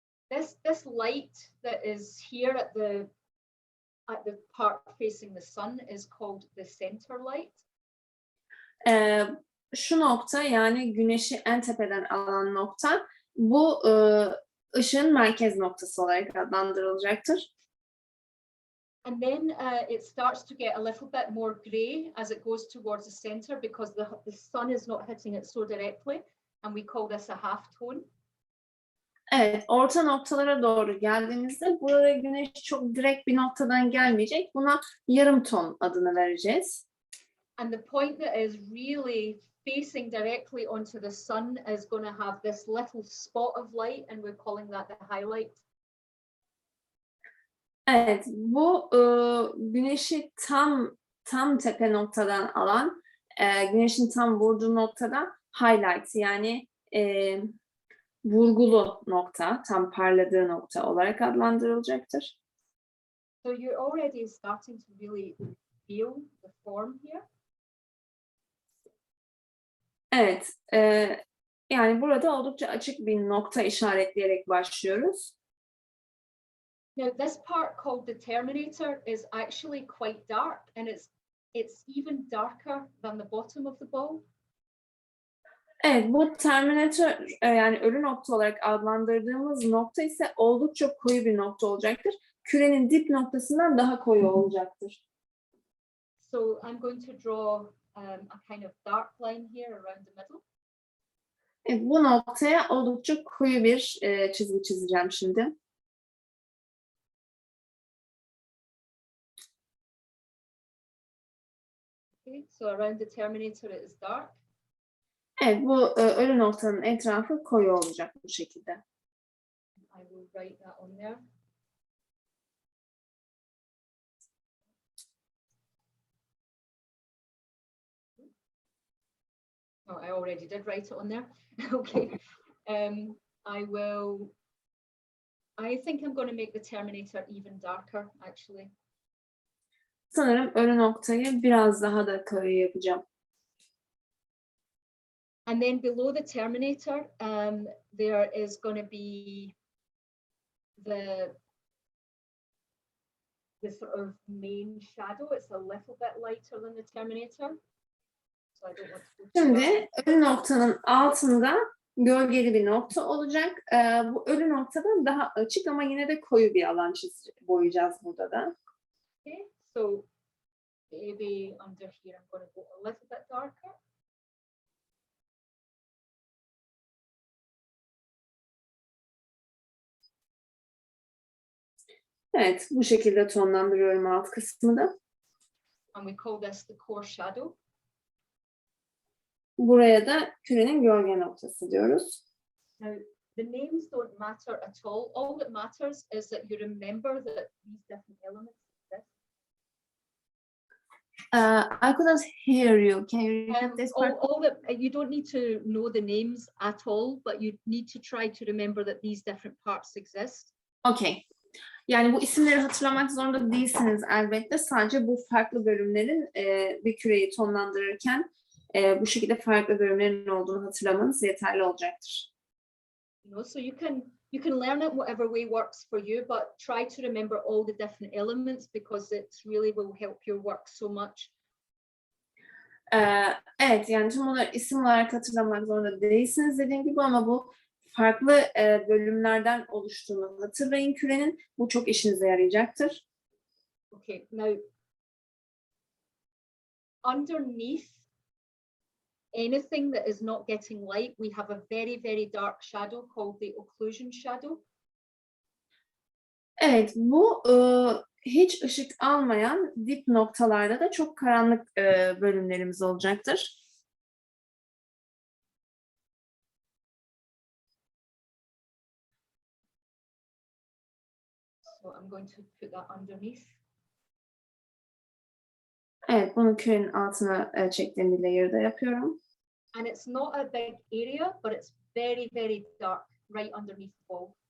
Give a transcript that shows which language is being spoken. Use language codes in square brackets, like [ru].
[en] This light that is here at the part facing the sun is called the center light. [tr] Şu nokta, yani güneşi en tepeden alan nokta, bu ışığın merkez noktası olarak adlandırılacaktır. [en] And then it starts to get a little bit more grey as it goes towards the center because the sun is not hitting it so directly, and we call this a half tone. [tr] Evet, orta noktalara doğru geldiğimizde burada güneş çok direkt bir noktadan gelmeyecek. Buna yarım ton adını vereceğiz. [en] And the point that is really facing directly onto the sun is going to have this little spot of light, and we're calling that the highlight. [tr] Evet, bu güneşi tam tepe noktadan alan, güneşin tam vurduğu noktada highlight, yani vurgulu nokta, tam parladığı nokta olarak adlandırılacaktır. [en] So you're already starting to really feel the form here. [tr] Evet, yani burada oldukça açık bir nokta işaretleyerek başlıyoruz. [en] Now this part called the terminator is actually quite dark, and it's even darker than the bottom of the ball. [tr] Evet, bu terminator, yani ölü nokta olarak adlandırdığımız nokta ise oldukça koyu bir nokta olacaktır. Kürenin dip noktasından daha koyu olacaktır. [en] So I'm going to draw a kind of dark line here around the middle. [tr] Evet, bu noktaya oldukça koyu bir çizgi çizeceğim şimdi. [en] Okay, so around the terminator it is dark. [tr] Evet, bu ölü noktanın etrafı koyu olacak bu şekilde. [en] I will write that on there. Oh, I already did write it on there. Okay. I think I'm going to make the terminator even darker, actually. [tr] Sanırım ölü noktayı biraz daha da koyu yapacağım. [en] And then below the terminator, there is going to be the sort of main shadow. It's a little bit lighter than the terminator. So I don't want to go too dark. [tr] Şimdi ölü noktanın altında gölgeli bir nokta olacak. Bu ölü noktada daha açık ama yine de koyu bir alan boyayacağız burada da. [en] Okay, so maybe under here I'm going to go a little bit darker. [tr] Evet, bu şekilde tonlandırıyorum alt kısmını da. [en] And we call this the core shadow. [tr] Buraya da kürenin gölge noktası diyoruz. [en] Now, the names don't matter at all. All that matters is that you remember that these different elements exist. I couldn't hear you. Can you repeat this part? All that you don't need to know the names at all, but you need to try to remember that these different parts exist. Okay. [tr] Yani bu isimleri hatırlamak zorunda değilsiniz elbette. Sadece bu farklı bölümlerin bir küreyi tonlandırırken bu şekilde farklı bölümlerin olduğunu hatırlamanız yeterli olacaktır. [en] You know, so you can learn it whatever way works for you, but try to remember all the different elements because it really will help your work so much. [tr] Evet, yani tüm bunları isim olarak hatırlamak zorunda değilsiniz dediğim gibi ama bu farklı bölümlerden oluştuğunu hatırlayın kürenin. Bu çok işinize yarayacaktır. [en] Okay, now underneath anything that is not getting light, we have a very, very dark shadow called the occlusion shadow. [tr] Evet, bu hiç ışık almayan dip noktalarda da çok karanlık bölümlerimiz olacaktır. [en] So I'm going to put that underneath. [tr] Evet, bunu kürenin altına çektiğim bir layer'da yapıyorum. [en] And it's not a big area, but it's very, very dark right underneath the ball.